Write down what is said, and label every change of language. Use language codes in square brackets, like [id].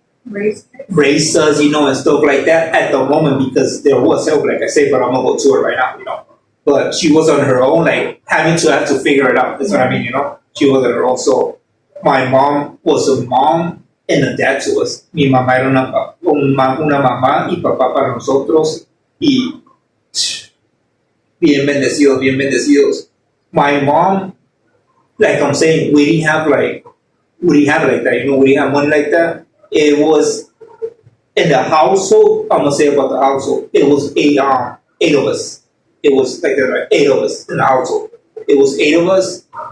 [en] raised us, and stuff like that at the moment because there was help, like I say, but I'm gonna go to it right now. But she was on her own, like having to have to figure it out. That's what I mean. She was on her own. So my mom was a mom and a dad to us. [es] Mi mamá era una mamá y papá para nosotros y bien bendecidos, bien bendecidos. [en] My mom, like I'm saying, we didn't have like that. We didn't have money like that. It was in the household. I'm gonna say about the household. It was eight of us. It was like that, right? 8 of us in the household. It was 8 of us.